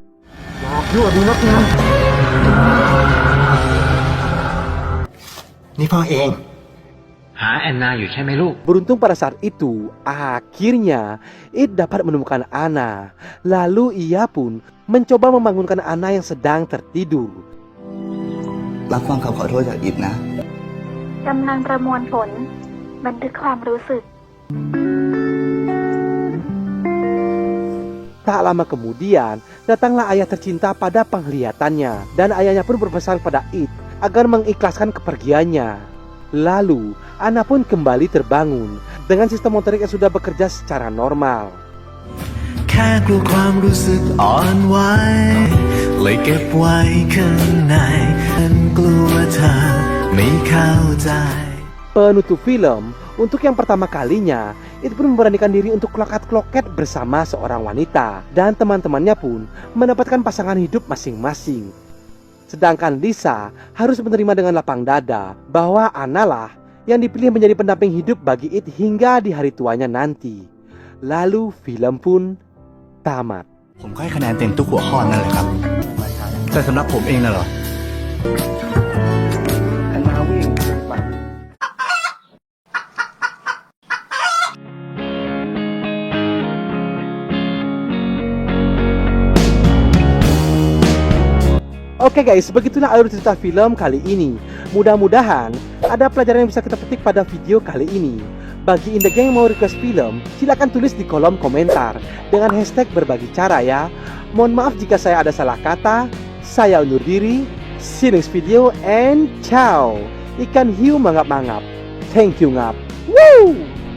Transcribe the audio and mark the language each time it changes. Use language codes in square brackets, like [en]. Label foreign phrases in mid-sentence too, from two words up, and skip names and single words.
[th] Ini พ่อเอง [id] Beruntung pada saat itu, akhirnya It dapat menemukan Anna. Lalu ia pun mencoba membangunkan Anna yang sedang tertidur. [th] รับฟังคำขอโทษจากอิดนะ กำลังประมวลผล บันทึกความรู้สึก [id] Tak lama kemudian, datanglah ayah tercinta pada penglihatannya. Dan ayahnya pun berpesan pada It agar mengikhlaskan kepergiannya. Lalu, Anna pun kembali terbangun dengan sistem motorik yang sudah bekerja secara normal. [th] แค่กลัวความรู้สึกอ่อนไหวเลยเก็บไว้ข้างในฉันกลัวเธอไม่เข้าใจ [id] Penutup film, Untuk yang pertama kalinya, It pun memberanikan diri untuk kloket-kloket bersama seorang wanita. Dan teman-temannya pun mendapatkan pasangan hidup masing-masing. Sedangkan Lisa harus menerima dengan lapang dada bahwa Anna lah yang dipilih menjadi pendamping hidup bagi It hingga di hari tuanya nanti. Lalu film pun tamat. [th] ผมก็ให้คะแนนเต็มทุกหัวข้อนั่นแหละครับ แต่สำหรับผมเองน่ะเหรอ [id] Oke guys, begitulah alur cerita film kali ini. Mudah-mudahan ada pelajaran yang bisa kita petik pada video kali ini. Bagi Indah Gang yang mau request film, silakan tulis di kolom komentar dengan hashtag berbagi cara ya. Mohon maaf jika saya ada salah kata. Saya undur diri. [en] See you next video and ciao. [id] Ikan hiu mangap-mangap. [en] Thank you ngap. Woo!